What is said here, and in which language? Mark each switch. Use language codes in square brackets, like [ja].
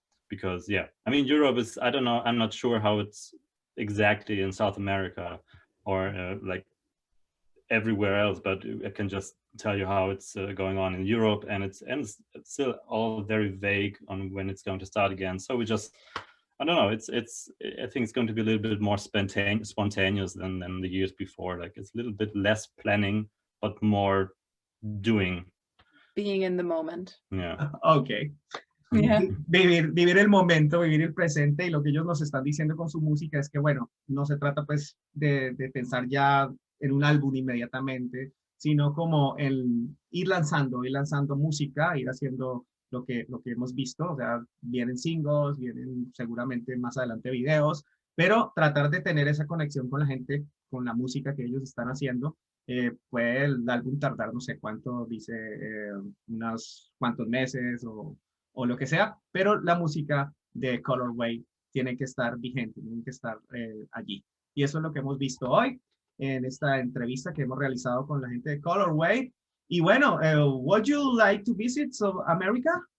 [en] Because yeah, I mean, Europe is, I don't know, I'm not sure how it's exactly in South America or like everywhere else, but I can just tell you how it's going on in Europe, and it's still all very vague on when it's going to start again. So we just, I don't know, I think it's going to be a little bit more spontaneous than the years before. Like it's a little bit less planning, but more doing. Being in the moment. Yeah. Okay. Yeah. [es] Vivir el momento, vivir el presente, y lo que ellos nos están diciendo con su música es que, bueno, no se trata pues de pensar ya en un álbum inmediatamente, sino como el ir lanzando música, ir haciendo lo que hemos visto. O sea, vienen singles, vienen seguramente más adelante videos, pero tratar de tener esa conexión con la gente, con la música que ellos están haciendo. Puede el álbum tardar no sé cuánto, dice unos cuantos meses o lo que sea, pero la música de Colorwave tiene que estar vigente, tiene que estar allí. Y eso es lo que hemos visto hoy en esta entrevista que hemos realizado con la gente de Colorwave. Y bueno, [en] would you like to visit South America?